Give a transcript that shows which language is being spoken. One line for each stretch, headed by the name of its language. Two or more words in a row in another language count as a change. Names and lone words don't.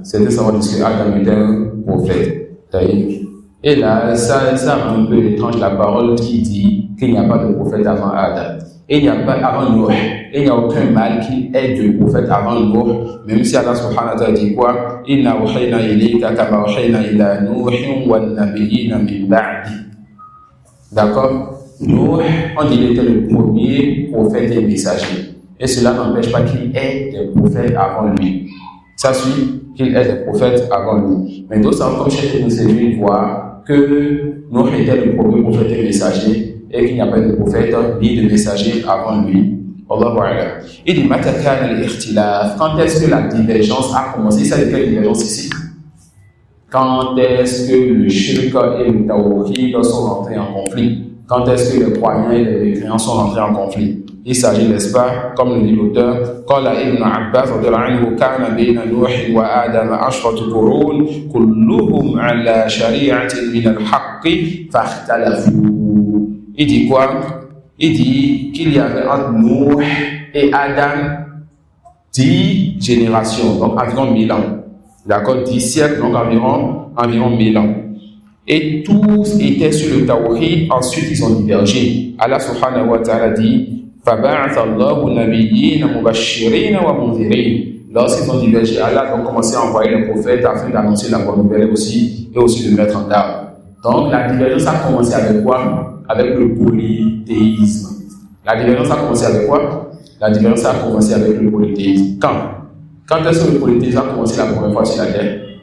French: C'était savoir que Adam était un prophète. Taïb. Et là, ça rend un peu étrange la parole qui dit qu'il n'y a pas de prophète avant Adam. Et il n'y a pas avant Noé. Et il n'y a aucun mal qui est de prophète avant Noé. Même si
Arabic: الله سبحانه وتعالى
French: dit quoi?
Arabic: إنا أوحينا إليك كما أوحينا إلى نوح و النبيين من بعد.
French: D'accord? Noé, on dit qu'il était le premier prophète et messager. Et cela n'empêche pas qu'il ait des prophètes avant lui. Ça suit qu'il ait des prophètes avant lui. Mais d'autres savants comme Cheikh Ibn Séville voient que Noé était le premier prophète et messager et qu'il n'y a pas de prophète ni de messager avant lui.
Arabic: الله أعلم.
French: Il dit
Arabic: متى كان الاختلاف.
French: Quand est-ce que la divergence a commencé? Ça de quelle divergence ici? Quand est-ce que le shirk et le tawhid sont rentrés en conflit? Quand est-ce que les croyants et les mécréants sont rentrés en conflit? Il s'agit, n'est-ce pas, comme le dit l'auteur,
Arabic: قال ابن عباس رضي الله عنه كان بين نوح و آدم عشرة قرون كلهم على شريعة من الحق فاختلفوا.
French: Il dit quoi? Il dit qu'il y avait entre Nuh et Adam 10 générations, donc environ 1000 ans. D'accord, 10 siècles, donc environ 1000 ans. Et tous étaient sur le tawhid, ensuite ils ont divergé.
Arabic: الله سبحانه وتعالى
French: dit
Arabic: فَبَعَثَ اللَّهُ النَّبِيِّينَ مُبَشِّرِينَ وَمُنذِرِينَ.
French: Lorsqu'ils ont divergé, Allah a commencé à envoyer les prophètes afin d'annoncer la bonne nouvelle aussi et aussi de mettre en garde. Donc la divergence a commencé avec quoi? Avec le polythéisme. La divergence a commencé avec quoi? La divergence a commencé avec le polythéisme. Quand est-ce que le polythéisme a commencé la première fois sur la terre?